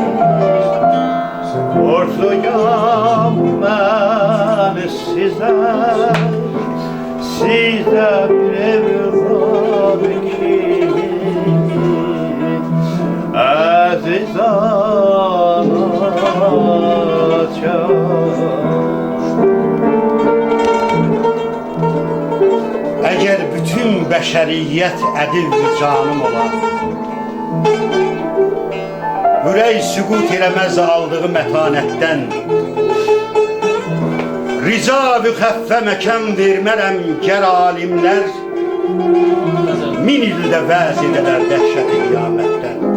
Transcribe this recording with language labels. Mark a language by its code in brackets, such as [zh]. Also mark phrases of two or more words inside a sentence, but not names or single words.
[az] Borcluyam ben size, size bir evlat kimi. Aziz anacığım. Əgər bütün bəşəriyyət ədil canım olar, ürək süqut eləməz aldığı mətanətdən, rica-vü xəffə məkan vermərəm gər alimlər, min ildə vəz edələr dəhşəti qiyamətdən.